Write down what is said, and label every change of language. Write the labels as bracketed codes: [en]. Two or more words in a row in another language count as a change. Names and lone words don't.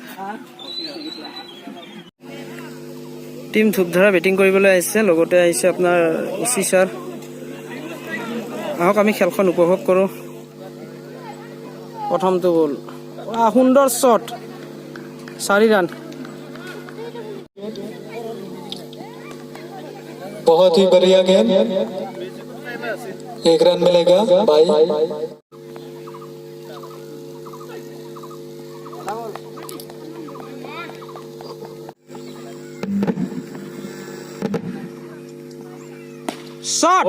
[as] টিম ধূপধাৰা বেটিং কৰিবলৈ আহিছে, লগতে আহিছে আপোনাৰ ওচি ছাৰ। আহক আমি খেলখন উপভোগ কৰোঁ। প্ৰথমটো বল, সুন্দৰ শ্বট, 4 ৰান। [hi] बहुत ही बढ़िया गेम, 1 रन मिलेगा भाई। शॉट,